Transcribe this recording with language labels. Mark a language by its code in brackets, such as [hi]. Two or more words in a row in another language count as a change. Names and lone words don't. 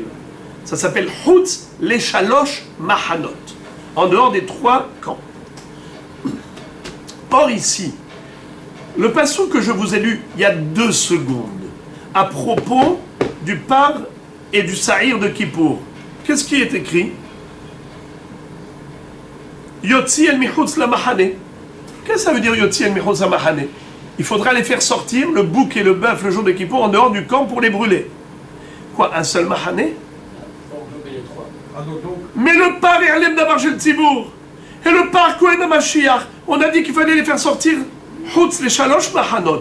[fr] Ça s'appelle [he] חוץ לשלוש מחנות. [fr] En dehors des 3 camps. Or ici, le passage que je vous ai lu il y a 2 secondes, à propos du par et du sahir de Kippour, qu'est-ce qui est écrit? [he] יוציא אל מחוץ למחנה. [fr] Qu'est-ce que ça veut dire [he] יוציא אל מחוץ למחנה? [fr] Il faudra les faire sortir, le bouc et le bœuf, le jour de Kippour, en dehors du camp pour les brûler. Quoi, un seul Mahane? Mais le par et [he] העלם דבר של ציבור [fr] et le par [he] כהן המשיח, [fr] on a dit qu'il fallait les faire sortir [he] חוץ לשלוש מחנות.